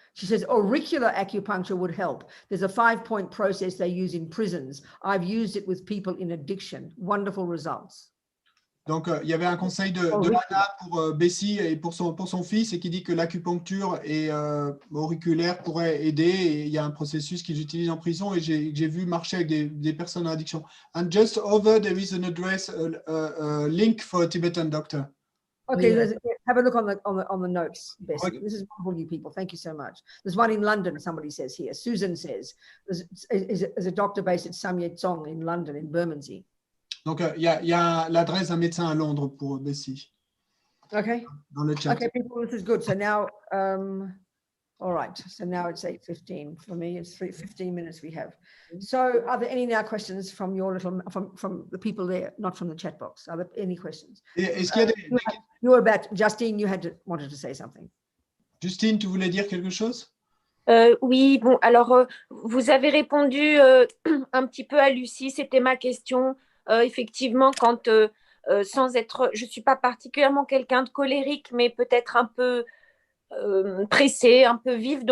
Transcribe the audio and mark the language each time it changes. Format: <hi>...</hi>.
<en>She says auricular acupuncture would help. There's a 5-point process they use in prisons. I've used it with people in addiction. Wonderful results.</en> <fr>Donc, il y avait un conseil de Anna pour Bessie et pour son fils et qui dit que l'acupuncture et auriculaire pourrait aider. Et il y a un processus qu'ils utilisent en prison et j'ai vu marcher avec des personnes en addiction.</fr> <en>And just over, there is an address, a link for a Tibetan doctor. Okay, have a look on the notes, Bessie. Okay. This is wonderful, you people. Thank you so much. There's one in London, somebody says here. Susan says, there's a doctor based at Samye Tsong in London, in Bermondsey.</en> <fr>Donc, il y a l'adresse d'un médecin à Londres pour Bessie.</fr> <en>Okay.</en> <fr>Dans le chat.</fr> <en>Okay, people, this is good. So now, All right, so now it's 8:15. For me, it's 15 minutes we have. So are there any now questions from your little, from the people there, not from the chat box? Are there any questions?</en> <fr>Est-ce qu'il y a</fr> <en>You were about, Justine, you wanted to say something.</en> <fr>Justine, tu voulais dire quelque chose? Oui, bon, alors vous avez répondu un petit peu à Lucie, c'était ma question. Effectivement, quand sans être, je suis pas particulièrement quelqu'un de colérique, mais peut-être un peu pressée, un peu vive.</fr>